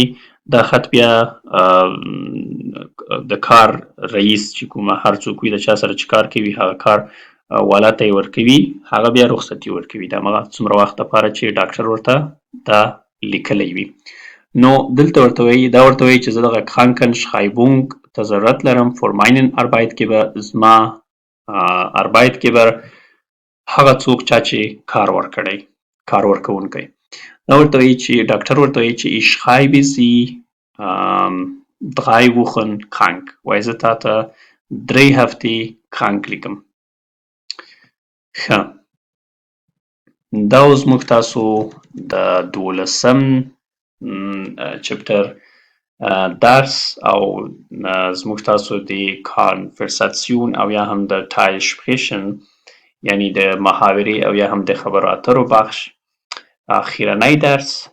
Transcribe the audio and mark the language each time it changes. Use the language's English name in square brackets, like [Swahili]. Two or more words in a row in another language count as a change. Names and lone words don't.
[Pashto] دا خط بیا د کار رئیس چې کومه هر څوک وي د چا سره چې کار کوي هغه کار والا ته یې ورکوي هغه بیا رخصتي ورکوي د همغه څومره وخت لپاره چې ډاکټر ورته دا لیکلی وي. نو دلته ورته وایي چې زه دغه Krankenschreibung ته ضرورت لرم [German] für meinen Arbeitgeber [Pashto] زما Arbeitgeber هغه څوک چا چې کار ورکوونکی. دا ورته وایي چې ډاکټر ورته وایي چې [German] ich schreibe Sie 3 Wochen krank [Pashto] وایي زه تا ته 3 هفتې کrank لیکم. ښه دا اوس موږ تاسو د 12م چپټر درس او زموږ تاسو د Konversation او یا هم د Teilsprechen یعنی د محاورې او یا هم د خبرو اترو بخش اخیرنی درس